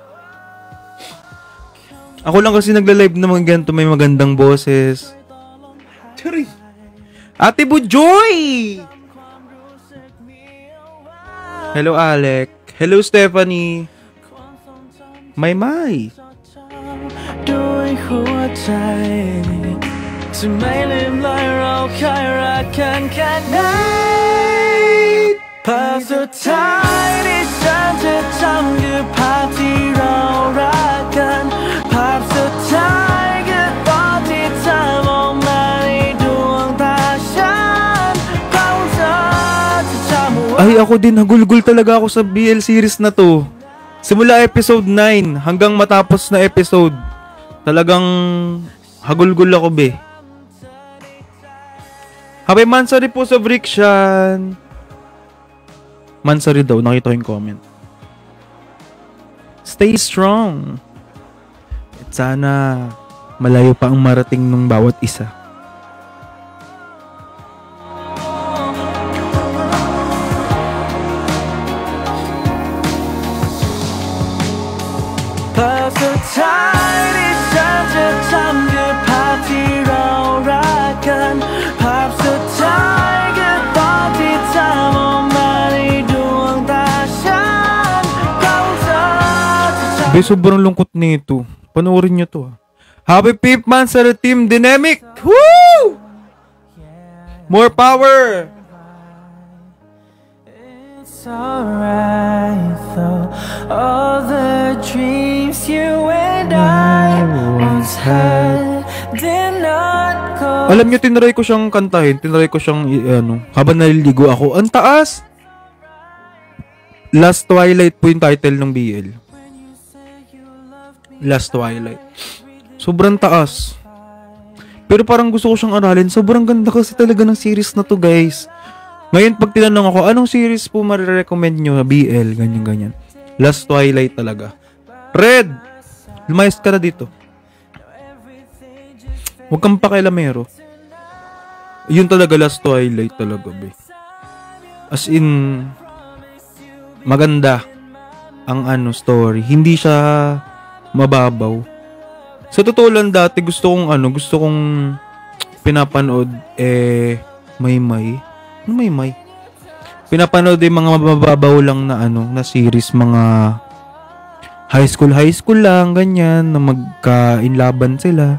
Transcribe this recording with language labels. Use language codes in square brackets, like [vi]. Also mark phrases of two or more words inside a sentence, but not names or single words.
[tl] Ako lang kasi nagla-live na mga ganito, may magandang boses. Sorry. Ate Bujoy! Hello, Alec. Hello, Stephanie. May. [th] ด้วยหัวใจจะไม่ลืมเลยเราเคยรักกันแค่ไหนภาพสุดท้ายที่ฉันจะจำคือภาพที่เรารักกันภาพสุดท้ายคือตอนที่เธอมองมาในดวงตาฉันเฝ้าเธอจะจำไว้ [tl] Ay, ako din, hagulgul talaga ako sa BL series na to. Simula episode 9 hanggang matapos na episode. Talagang hagulgul ako, be. Happy Mansari po sa Vrikshan. Mansari daw, nakita ko yung comment. [en] Stay strong. [tl] At sana malayo pa ang marating ng bawat isa. [th] ภาพสุดท้ายที่ฉันจะจำคือภาพที่เรารักกันภาพสุดท้ายคือตอนที่เธอมองมาในดวงตาฉันเฝ้าเธอจะจำ [tl] Be, sobrang lungkot nito. Panoorin nyo to. [en] Happy 5th month sa Team Dynamic! Woo! More power! It's alright though, all the dreams you and I once had did not go. [tl] Alam nyo, tinry ko siyang kantahin. Tinry ko siyang, habang naliligo ako. Ang taas! Last Twilight po yung title ng BL. Last Twilight. Sobrang taas. Pero parang gusto ko siyang aralin. Sobrang ganda kasi talaga ng series na to, guys. Ngayon, pag tinanong ako, anong series po marirecommend nyo na BL? Ganyan. Last Twilight talaga. Red! Lumayas ka na dito. Huwag kang pakialamero. Yun talaga, Last Twilight talaga, be. [en] As in, [tl] maganda ang story. Hindi siya mababaw. Sa totoo lang, dati gusto kong pinapanood, may. Pinapanood yung mga mababaw lang na na series, mga [en] high school [tl] lang, ganyan, na magka-inlaban sila.